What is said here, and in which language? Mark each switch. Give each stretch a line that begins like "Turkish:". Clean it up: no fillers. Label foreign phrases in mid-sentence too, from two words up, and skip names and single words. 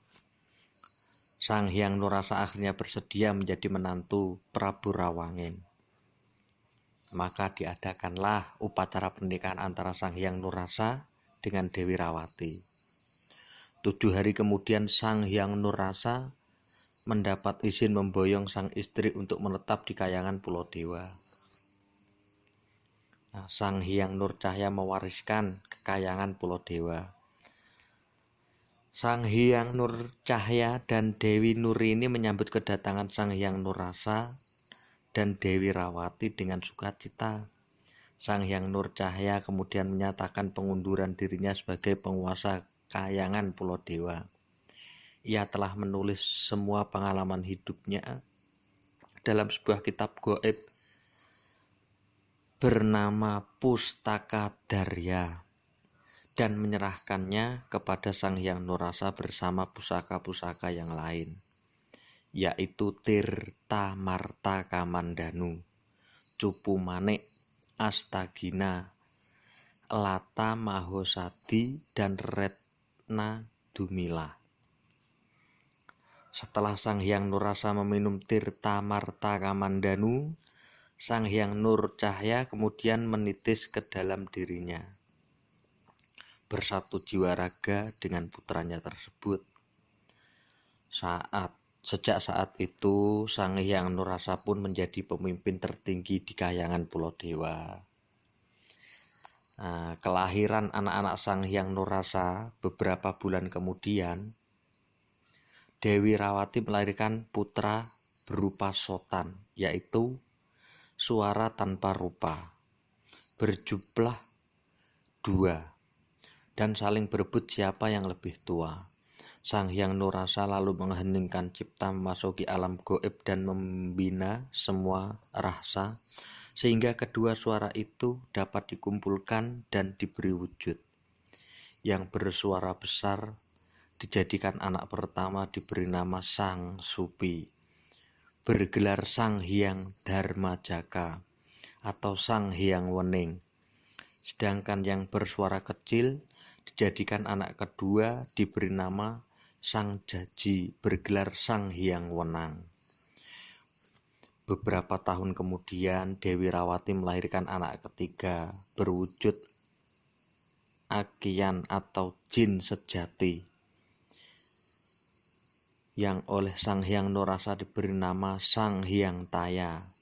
Indonesian: Sang Hyang Nurrasa akhirnya bersedia menjadi menantu Prabu Rawangin. Maka diadakanlah upacara pernikahan antara Sang Hyang Nurrasa dengan Dewi Rawati. 7 hari kemudian Sang Hyang Nurrasa mendapat izin memboyong sang istri untuk menetap di Kayangan Pulau Dewa. Sang Hyang Nur Cahya mewariskan kekayangan Pulau Dewa. Sang Hyang Nur Cahya dan Dewi Nuri ini menyambut kedatangan Sang Hyang Nurrasa dan Dewi Rawati dengan sukacita. Sang Hyang Nur Cahya kemudian menyatakan pengunduran dirinya sebagai penguasa Kayangan Pulau Dewa. Ia telah menulis semua pengalaman hidupnya dalam sebuah kitab gaib bernama Pustaka Darya dan menyerahkannya kepada Sang Hyang Nurrasa bersama pusaka-pusaka yang lain, yaitu Tirta Marta Kamandanu, Cupu Manik, Astagina, Lata Mahosadi, dan Retna Dumila. Setelah Sang Hyang Nurrasa meminum Tirta Marta Kamandanu, Sang Hyang Nur Cahya kemudian menitis ke dalam dirinya, bersatu jiwa raga dengan putranya tersebut. Sejak saat itu, Sang Hyang Nurrasa pun menjadi pemimpin tertinggi di Kayangan Pulau Dewa. Kelahiran anak-anak Sang Hyang Nurrasa beberapa bulan kemudian, Dewi Rawati melahirkan putra berupa Sotan, yaitu suara tanpa rupa, berjumlah 2, dan saling berebut siapa yang lebih tua. Sang Hyang Nurrasa lalu mengheningkan cipta memasuki alam gaib dan membina semua rahsa, sehingga kedua suara itu dapat dikumpulkan dan diberi wujud. Yang bersuara besar dijadikan anak pertama diberi nama Sang Supi, bergelar Sang Hyang Dharmajaka atau Sang Hyang Wening. Sedangkan yang bersuara kecil dijadikan anak kedua diberi nama Sang Jaji, bergelar Sang Hyang Wenang. Beberapa tahun kemudian Dewi Rawati melahirkan anak ketiga berwujud Akian atau jin sejati, yang oleh Sang Hyang Nurrasa diberi nama Sang Hyang Taya.